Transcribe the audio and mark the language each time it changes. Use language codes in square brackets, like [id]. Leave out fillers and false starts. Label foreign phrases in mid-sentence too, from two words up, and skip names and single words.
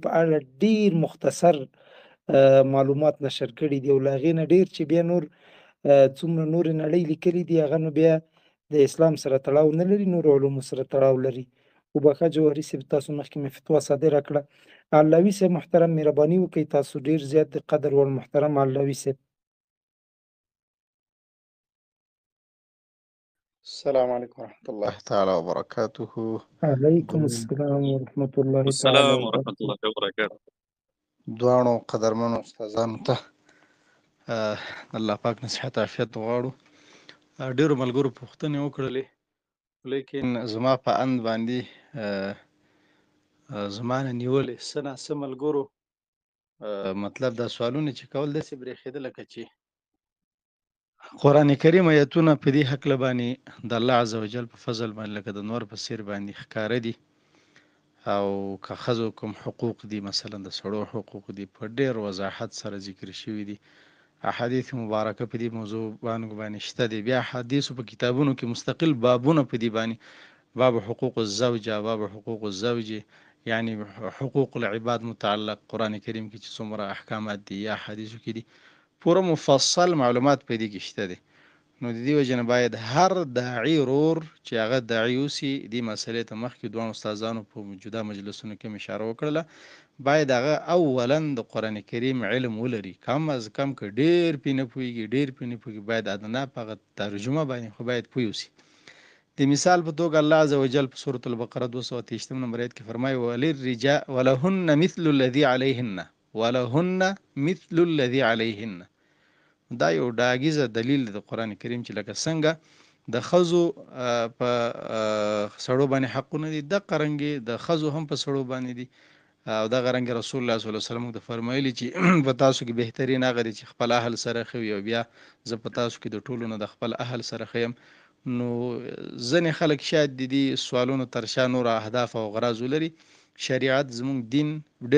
[ps] په اړه ډېر مختصر معلومات نشر کړي دي او له هغې نه ډېر چې بیا نور څومره نورې نړۍ لیکلي دي هغه نو بیا د اسلام سره تړاو نه لري نور علومو سره تړاو لري وبخښه جوهري صاحب تاسو مخکې مې فتوا صادره کړه علوي صاحب محترم مهرباني وکړئ تاسو ډېر زیات د قدر وړ محترم علوي صاحب [ar] السلام علیکم ورحمۃ اللہ تعالی وبرکاتہ علیکم السلام ورحمۃ اللہ السلام ورحمۃ اللہ وبرکاتہ [ps] دواړو قدرمنو استادانو ته الله پاک نصیحت عافیت غواړو ډېرو ملګرو پوښتنې وکړلې لیکن زما په اند باندې زما نه نیولې څه ناڅه ملګرو مطلب دا سوالونه چې کول داسې برېښېده لکه چې قرآن کریم آیتونه په دې هکله باندې د الله عز وجل په فضل باندې لکه د نور په څیر باندې ښکاره دي او که ښځو کوم حقوق دي مثلا د سړو حقوق دي په ډېر وضاحت سره ذکر شوي دي احادیث مبارکه په دې موضوع باندې شته دي بیا حدیثو په کتابونو کې مستقل بابونه په دې باندې باب حقوق الزوجه باب حقوق الزوجه یعنی حقوق العباد متعلق قرآن کریم کې چې څومره احکامات دي یا حدیثو کې دي پوره مفصل معلومات په دې کې شته دي نو د دې وجې نه باید هر داعي ورور چې هغه داعي اوسي دې مسئلې ته مخکې دوه استادانو په موجوده مجلسونو کې اشاره وکړله باید هغه اولا د قرآن کریم علم ولري [ur] کم از کم [ps] که ډېر پې نه پوهېږي ډېر پې نه پوهېږي باید ادنا په هغه ترجمه باندې خو باید پوه اوسي د مثال په توګه الله عز وجل په سورة البقره 223 نمبر آیت کې فرمایي [ar] ولهن مثل الذي عليهن ولهن مثل الذي عليهن [ps] دا یو ډاګیزه دلیل د قرآن کریم چې لکه څنګه د ښځو په سړو باندې حقونه دي دغه رنګې د ښځو هم په سړو باندې دي او دغه رنګ رسول الله صلی الله علیه وسلم د فرمایلی چې په تاسو کې بهترین هغه دی چې خپل اهل سره ښه وي او بیا زه په تاسو کې د ټولو نه د خپل اهل سره ښه یم نو ځینې خلک شاید د دې سوالونو تر شا نور اهداف او غراض ولري شریعت زموږ دین ډېر